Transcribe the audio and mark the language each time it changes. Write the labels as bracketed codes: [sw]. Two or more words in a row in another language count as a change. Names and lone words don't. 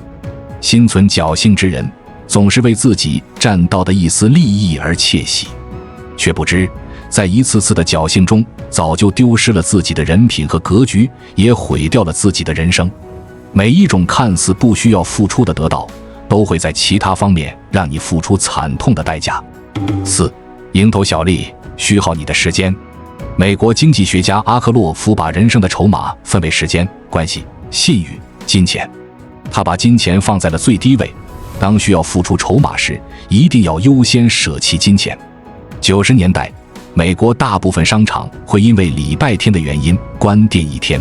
[zh] 心存僥倖之人，總是為自己占到的一絲利益而竊喜，卻不知在一次次的僥倖中，早就丟失了自己的人品和格局，也毀掉了自己的人生。每一種看似不需要付出的得到，都會在其他方面讓你付出慘痛的代價。4. 蠅頭小利，虛耗你的時間。美國經濟學家阿克洛夫把人生的籌碼分為时间、關係、信譽、金錢。他把金錢放在了最低位，當需要付出籌碼時，一定要優先捨棄金錢。90年代，美國大部分商場會因為禮拜天的原因關店一天。